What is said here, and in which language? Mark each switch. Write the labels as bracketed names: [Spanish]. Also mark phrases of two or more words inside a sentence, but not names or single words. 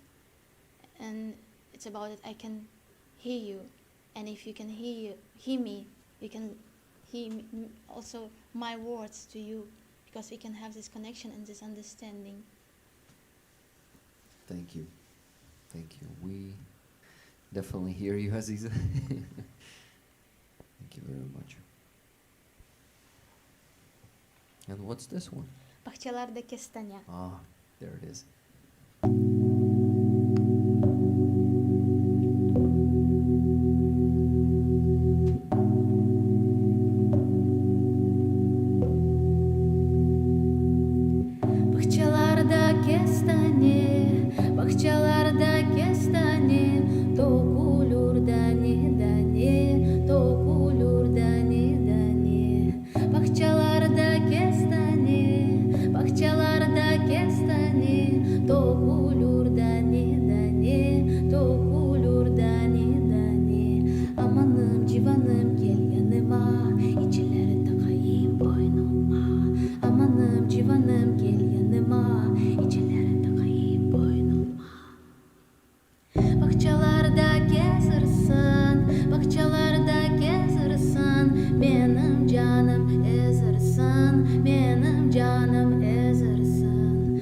[English] And it's about that I can hear you, and if you can hear me, you can hear also my words to you, because we can have this connection and this understanding. Thank you. We definitely hear you, Aziza. Thank you very much. And what's this one? [Turkish] Bahçelerde kestane. [English] Ah, there it is. [Turkish] Bahçelerde kestane, bahçelerde kestane, dokulur dani dani, dokulur dani dani. Bahçelerde kestane, bahçelerde kestane, dokulur dani dani, dokulur dani dani. Amanım civanım gel yanıma, içileri takayım boynuma. Amanım civanım gel yanıma, içileri takayım boynuma. Bahçelerde gezersin, bahçelerde gezersin, benim canım ezersin, benim canım ezersin.